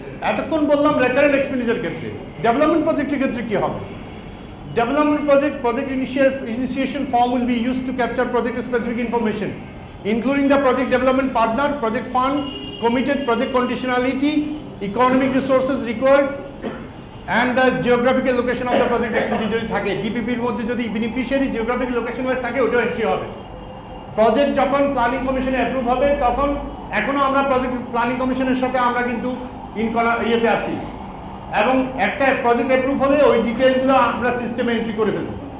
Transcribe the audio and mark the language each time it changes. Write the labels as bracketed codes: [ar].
[bn] এতক্ষণ বললাম recurrent expenditure ক্ষেত্রে। ডেভেলপমেন্ট প্রজেক্টের ক্ষেত্রে কি হবে? [en] Development project initiation form will be used to capture project specific information, including the project development partner, project fund, committed project conditionality, economic resources required, and the geographical location of the project activity [bn] যদি থাকে। ডিপিপির মধ্যে যদি beneficiary geographic location wise থাকে, ওটাও entry হবে। Project যখন planning কমিশনে approve হবে, তখন এখনো আমরা প্রজেক্ট প্ল্যানিং কমিশনের সাথে আমরা কিন্তু ইয়েতে আছি, এবং একটা প্রজেক্ট অ্যাপ্রুভ হলে ওই ডিটেইলগুলো আমরা সিস্টেমে এন্ট্রি করে ফেলব।